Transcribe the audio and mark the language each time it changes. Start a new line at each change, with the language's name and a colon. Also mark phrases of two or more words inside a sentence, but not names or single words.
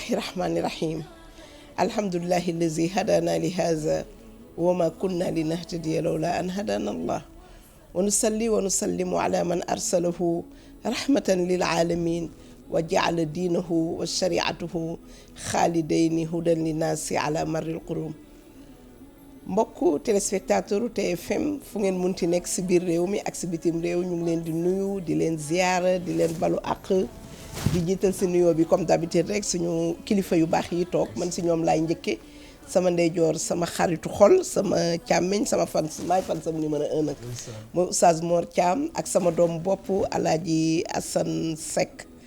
Arabic: الرحمن الرحيم الحمد لله الذي هدانا لهذا وما كنا لنهتدي لولا أن هدانا الله ونصلي ونسلم على من أرسله رحمة للعالمين وجعل دينه وشريعته خالدين هدى للناس على مر القرون
Wolof: mbokku téléspectateur TFM fu ngeen munti nekk si biir réew mi ak si bitim réew ñu ngi leen di nuyu di leen ziyaara di leen balu àq di jiital si nuyoo bi
French: comme d'habitude
Wolof: rek suñu kilifa yu baax yi toog man si ñoom laay njëkke sama ndeyjoor sama xaritu xol sama càmmiñ sama fan maay fan sama numéro 1 nag mooy Oustaz Mor Thiam ak sama doomu bopp Alaaji Assane Seck